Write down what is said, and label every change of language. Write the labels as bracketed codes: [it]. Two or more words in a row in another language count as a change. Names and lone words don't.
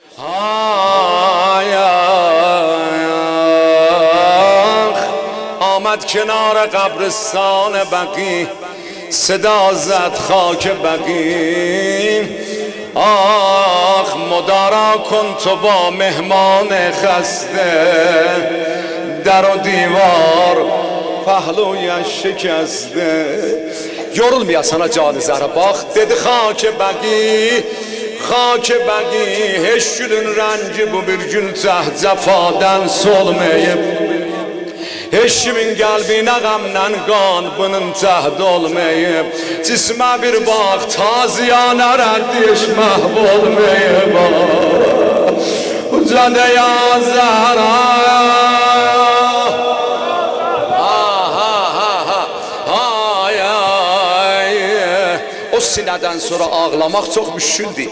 [fa] آمد کنار قبرستان بقی، صدا زد خاک بقی. آخ مدارا کن تو با مهمان خسته، در و دیوار پهلویش شکسته. [az] Yorulmayasana canı zara bak, dedi [fa] خاک بقی، خاک بقی. [az] Heç gülün rəngi bu bir gün cəfadan solmayıb. Heç kimin qəlbinə qəmlə qan bunun cəhd olmayıb. Cismə bir bax, taziyanə rəddiş məhv olmayıb. Ucadə ya Zəhra, o sinədən sonra ağlamaq çox müşküldür.